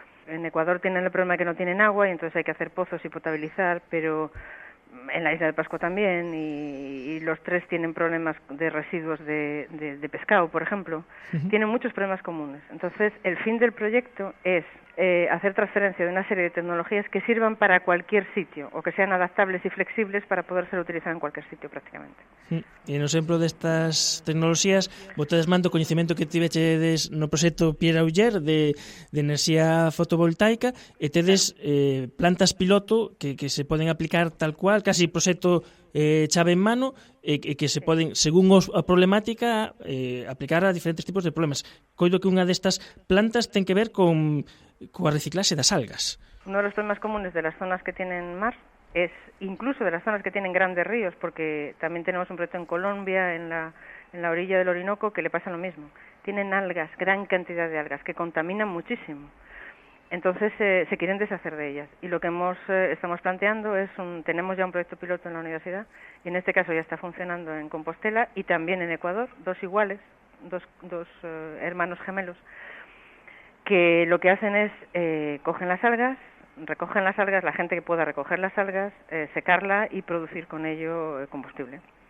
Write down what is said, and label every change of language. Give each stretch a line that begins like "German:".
Spanish: En Ecuador tienen el problema de que no tienen agua y entonces hay que hacer pozos y potabilizar, pero en la Isla de Pascua también, y los tres tienen problemas de residuos de pescado, por ejemplo. Tienen muchos problemas comunes. Entonces, el fin del proyecto es hacer transferencia de una serie de tecnologías que sirvan para cualquier sitio o que sean adaptables y flexibles para poder ser utilizadas en cualquier sitio prácticamente.
Galician: E no exemplo destas tecnoloxías, botedes mando o coñecemento que tivechedes no proxecto Pierre Auger de enerxía fotovoltaica e tedes plantas piloto que se poden aplicar tal cual, casi proxecto chave en mano e que se poden, según a problemática, aplicar a diferentes tipos de problemas. Coido que unha destas plantas ten que ver coa reciclaxe das algas.
Spanish: Uno de los problemas comunes de las zonas que tienen mar es incluso de las zonas que tienen grandes ríos, porque también tenemos un proyecto en Colombia, en la orilla del Orinoco, que le pasa lo mismo. Tienen algas, gran cantidad de algas, que contaminan muchísimo. Entonces se quieren deshacer de ellas. Y lo que estamos planteando es tenemos ya un proyecto piloto en la universidad, y en este caso ya está funcionando en Compostela y también en Ecuador, dos hermanos gemelos, que lo que hacen es cogen las algas, recogen las algas, la gente que pueda recoger las algas, secarla y producir con ello combustible.